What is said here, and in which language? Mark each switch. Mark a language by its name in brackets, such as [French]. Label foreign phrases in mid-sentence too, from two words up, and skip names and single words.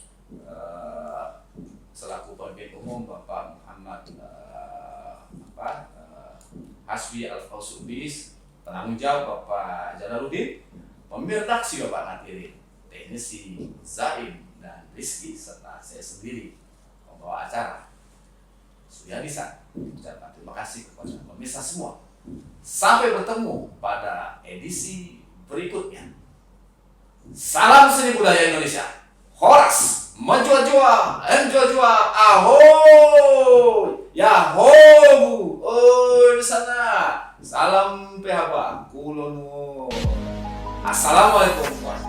[Indonesian] Selaku pemimpin umum Bapak Muhammad Hasbi Al-Fausubis, penanggung jawab Bapak Jalaluddin, pemirdaksi Bapak Nadirin, teknisi Zaim dan Rizky, serta saya sendiri pembawa acara Suyadisa. Ucapkan terima kasih kepada pemirsa semua. Sampai bertemu pada edisi berikutnya. Salam seni budaya Indonesia. Horas, menjua-jua, enjua-jua, ahoy, yahoo, oi di sana. Salam PHB, kulonu. Assalamualaikum